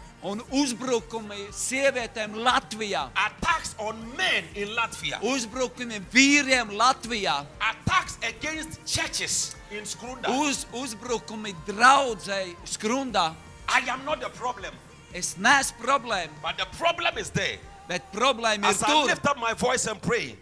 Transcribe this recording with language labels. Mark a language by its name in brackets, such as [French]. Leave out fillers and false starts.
[Latvian] Un uzbrukumi sievietēm Latvijā. [English] Attacks on men in Latvia. [Latvian] Uzbrukumi vīriem Latvijā. [English] Attacks against churches in Skrunda. [Latvian] Uzbrukumi draudzei Skrundā. [English] I am not the problem, [Latvian] Es neesmu problēma, [English] but the problem is there. [Latvian] bet problēma ir [English] As I [Latvian] tur, [English] lift up my voice and pray,